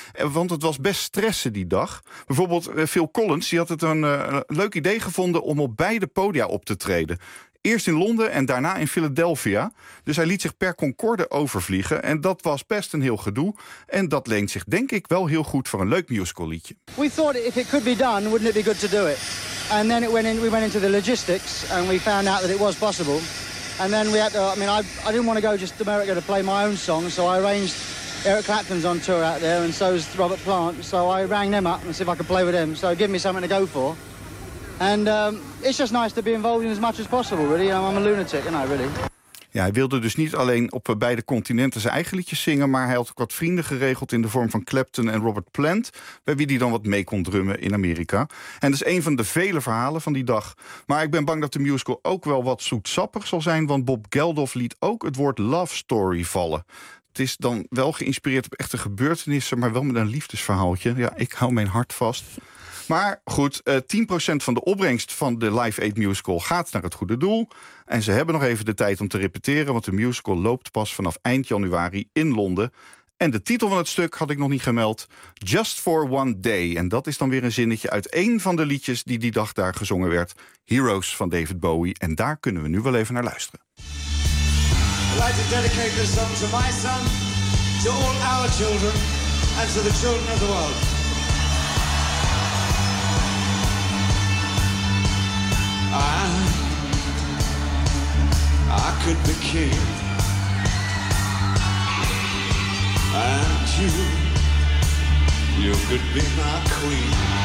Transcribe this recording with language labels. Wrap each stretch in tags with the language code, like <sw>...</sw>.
<nl>Want het was best stressen die dag. Bijvoorbeeld Phil Collins, die had het een leuk idee gevonden om op beide podia op te treden. Eerst in Londen en daarna in Philadelphia. Dus hij liet zich per Concorde overvliegen. En dat was best een heel gedoe. En dat leent zich denk ik wel heel goed voor een leuk musical liedje.</nl> <en>We thought if it could be done, wouldn't it be good to do it? And then we went into the logistics and we found out that it was possible. And then we had to, I didn't want to go just to America to play my own song. So I arranged Eric Clapton's on tour out there and so is Robert Plant. So I rang them up and see if I could play with them. So give me something to go for. And it's just nice to be involved in as much as possible, really. I'm a lunatic, and I really.</en> <nl>Ja, hij wilde dus niet alleen op beide continenten zijn eigen liedjes zingen, maar hij had ook wat vrienden geregeld in de vorm van Clapton en Robert Plant, bij wie hij dan wat mee kon drummen in Amerika. En dat is een van de vele verhalen van die dag. Maar ik ben bang dat de musical ook wel wat zoetsappig zal zijn, want Bob Geldof liet ook het woord love story vallen. Het is dan wel geïnspireerd op echte gebeurtenissen, maar wel met een liefdesverhaaltje. Ja, ik hou mijn hart vast. Maar goed, 10% van de opbrengst van de Live Aid musical gaat naar het goede doel. En ze hebben nog even de tijd om te repeteren, want de musical loopt pas vanaf eind januari in Londen. En de titel van het stuk had ik nog niet gemeld.</nl> <en>Just for one day.</en> <nl>En dat is dan weer een zinnetje uit één van de liedjes die die dag daar gezongen werd. Heroes van David Bowie. En daar kunnen we nu wel even naar luisteren.</nl> <en>I'd like to dedicate this song to my son, to all our children, and to the children of the world. I could be king, and you could be my queen.</en>